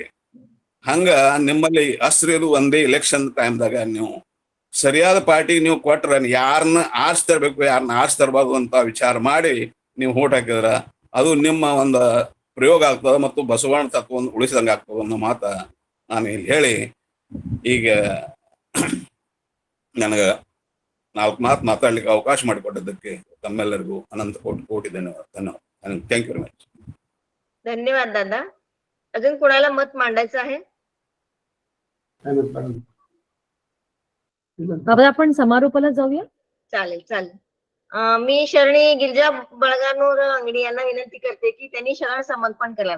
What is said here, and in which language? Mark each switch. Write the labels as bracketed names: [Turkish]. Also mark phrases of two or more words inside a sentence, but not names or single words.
[Kannada] ಹಂಗ ನಿಮ್ಮಲ್ಲಿ ಅಸ್ತ್ರ ಇದು ಒಂದೇ ಎಲೆಕ್ಷನ್ ಟೈಮ್ದಾಗ ನೀವು ಸರಿಯಾದ ಪಾರ್ಟಿ ನೀವು ಕೊಟ್ರ ಯಾರನ್ನ ಆರಿಸ್ತರ್ಬೇಕು ಯಾರನ್ನ ಆರಿಸ್ತರ್ಬಾರ್ದು ಅಂತ ವಿಚಾರ ಮಾಡಿ ನೀವು ಓಟ್ ಹಾಕಿದ್ರ ಅದು ನಿಮ್ಮ ಒಂದು ಪ್ರಯೋಗ ಆಗ್ತದ ಮತ್ತು ಬಸವಣ್ಣ ತತ್ವವನ್ನು ಉಳಿಸಿದಂಗೆ ಆಗ್ತದ ಅನ್ನೋ ಮಾತ ನಾನು ಇಲ್ಲಿ ಹೇಳಿ, ಈಗ ನನಗ 4 ಮಾತು ಮಾತಾಡ್ಲಿಕ್ಕೆ ಅವಕಾಶ ಮಾಡಿಕೊಟ್ಟದಕ್ಕೆ ತಮ್ಮೆಲ್ಲರಿಗೂ [Marathi] अनंत कोटी धन्यवाद. [English] Thank you very much. [Marathi] धन्यवाद दादा. अजून कोणाला मत मांडायचं आहे? आता आपण समारोपाला जाऊया. चालेल चालेल. मी शरणी गिरिजा बळगानूर अंगडी यांना विनंती करते की त्यांनी शरण समर्पण करावे.